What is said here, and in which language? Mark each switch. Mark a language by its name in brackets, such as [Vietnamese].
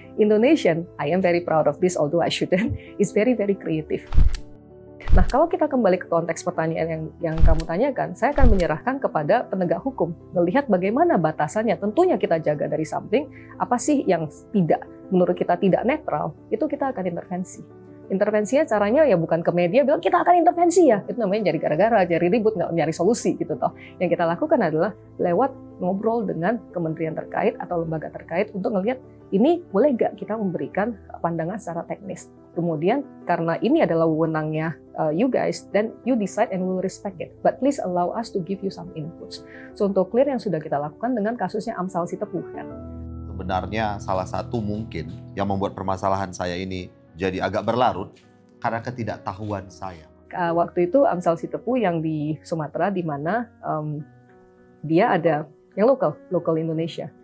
[English] Indonesian, I am very proud of this, although I shouldn't, is very creative. [Indonesian] Nah, kalau kita kembali ke konteks pertanyaan yang kamu tanyakan, saya akan menyerahkan kepada penegak hukum. Melihat bagaimana batasannya, tentunya kita jaga dari samping, apa sih yang menurut kita tidak netral, itu kita akan intervensi. Intervensinya caranya ya bukan ke media bilang kita akan intervensi ya, itu namanya jadi gara-gara, jadi ribut, nggak nyari solusi gitu toh. Yang kita lakukan adalah lewat ngobrol dengan kementerian terkait atau lembaga terkait untuk ngelihat ini boleh nggak kita memberikan pandangan secara teknis. Kemudian karena ini adalah wewenangnya [English] you guys, then you decide and we will respect it. But please allow us to give you some inputs. [Indonesian] So untuk clear yang sudah kita lakukan dengan kasusnya Amsal Sitepuh kan. Sebenarnya salah satu mungkin yang membuat permasalahan saya ini jadi agak berlarut karena ketidaktahuan saya. Waktu itu Amsal Sitepuh yang di Sumatera, di mana dia ada yang lokal Indonesia.